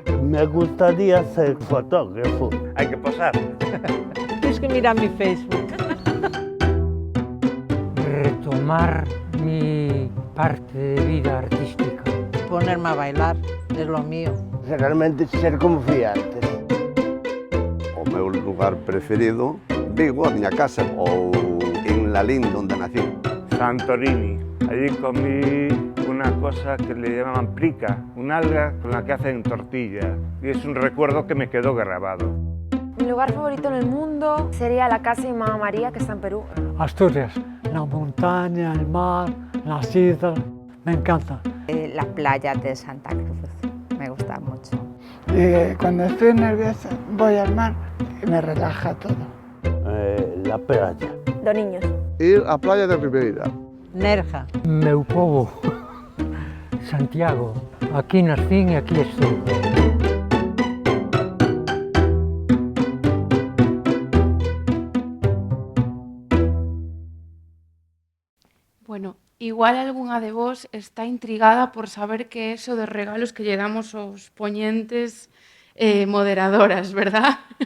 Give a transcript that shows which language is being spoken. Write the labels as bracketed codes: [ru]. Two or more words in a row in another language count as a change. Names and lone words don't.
[es] Me gustaría ser fotógrafo. Hay que posar. Tienes que mirar mi Facebook. Retomar mi parte de vida artística. Ponerme a bailar es lo mío. Realmente ser confiantes. [gl] O meu lugar preferido, Vigo, a miña casa, ou en Lalín, onde nací. [es] Santorini. Allí comí una cosa que le llamaban prica, un alga con la que hacen tortilla. Y es un recuerdo que me quedó grabado. Mi lugar favorito en el mundo sería la casa de mi mamá María, que está en Perú. Asturias, la montaña, el mar, las islas, me encanta. La playa de Santa Cruz, me gusta mucho. Cuando estoy nerviosa voy al mar y me relaja todo. La playa. Dos niños. [gl] Ir á playa de Ribeira. Nerja. Meu povo, Santiago, aquí nací e aquí estou. Bueno, igual algunha de vos está intrigada por saber que é eso dos regalos que lle damos aos poñentes moderadoras, verdad?